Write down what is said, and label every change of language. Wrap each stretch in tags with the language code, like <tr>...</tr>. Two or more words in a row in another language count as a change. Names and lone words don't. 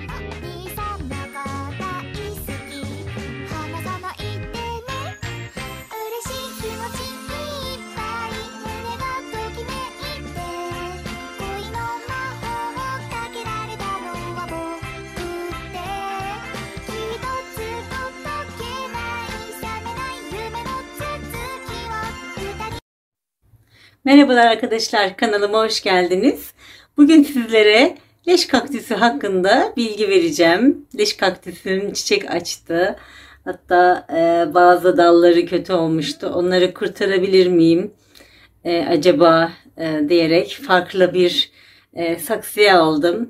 <ja>の兄さんのこと大好き離さないでね嬉しい気持ちいっぱい胸がときめいて恋の魔法をかけられたのは僕って一つ届けない覚めない夢の続きを二人</ja> <tr>Merhabalar arkadaşlar, kanalıma hoş geldiniz. Bugün sizlere leş kaktüsü hakkında bilgi vereceğim. Leş kaktüsüm çiçek açtı. Hatta bazı dalları kötü olmuştu. Onları kurtarabilir miyim acaba diyerek farklı bir saksıya aldım.</tr>